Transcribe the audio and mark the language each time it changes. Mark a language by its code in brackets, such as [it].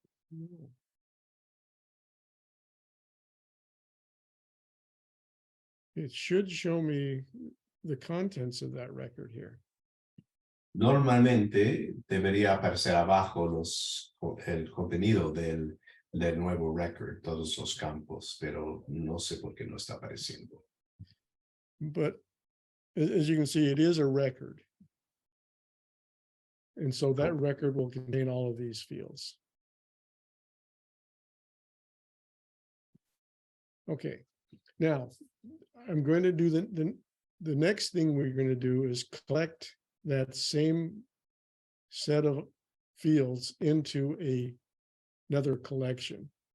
[en] No. It should show me the contents of that record here. [es] Normalmente debería aparecer abajo el contenido del nuevo record, todos los campos, pero no sé por qué no está apareciendo. [en] But as you can see, it is a record. And so that record will contain all of these fields. Okay, now I'm going to do the next thing we're going to do is collect that same set of fields into another collection.